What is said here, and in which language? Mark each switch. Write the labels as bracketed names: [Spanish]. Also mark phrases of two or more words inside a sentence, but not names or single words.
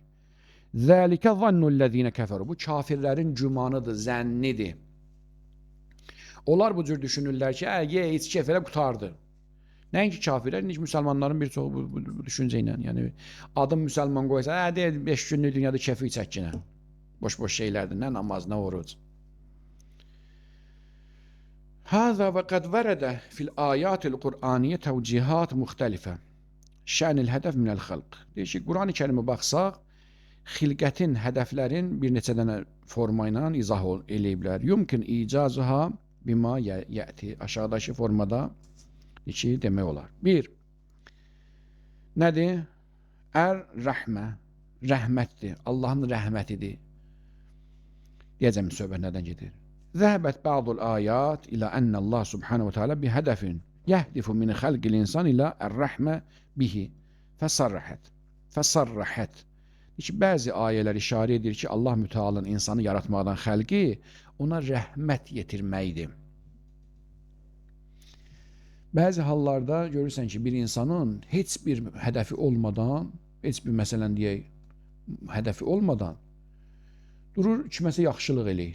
[Arabic] ذلك ظن الذين كفروا. [Azerbaijani] Bu kafirlərin gümanıdır, zənnidir. Onlar bu cür düşünürlər ki, ye, iç, kef elə qutardı. Nəinki kafirlər, heç müsəlmanların bir çoxu bu düşüncə ilə, yəni adım müsəlman qoysa, deyir 5 günlük dünyada kefi çəkinə. Boş-boş şeylərdir, nə namaz, nə oruc. [Arabic] هذا وقد ورد في الآيات القرآنية توجيهات مختلفة شأن الهدف من الخلق. [Azerbaijani] Deyir ki, Qur'an-ı Kərimə baxsaq, xilqətin, hədəflərin bir neçə dənə forma ilə izah eləyiblər. [Arabic] يمكن إيجازها بما يأتي. [Azerbaijani] Aşağıdakı formada iki demək olar. Bir, nədir? Ər-rəhmə, rəhmətdir, Allahın rəhmətidir. Deyəcəm, söhbət nədən gedir? [Arabic] ذهبت بعض الآيات إلى أن الله سبحانه وتعالى بهدف يهدف من خلق الإنسان إلى الرحمة به فصرحت. [Azerbaijani] Bəzi ayələr işarə edir ki, Allah Müteala'nın insanı yaratmaqdan xəlqi ona rəhmət yetirməkdir. Bəzi hallarda görürsən ki, bir insanın heç bir hədəfi olmadan, heç bir məsələn deyək, hədəfi olmadan durur, kiməsə yaxşılıq eləyir.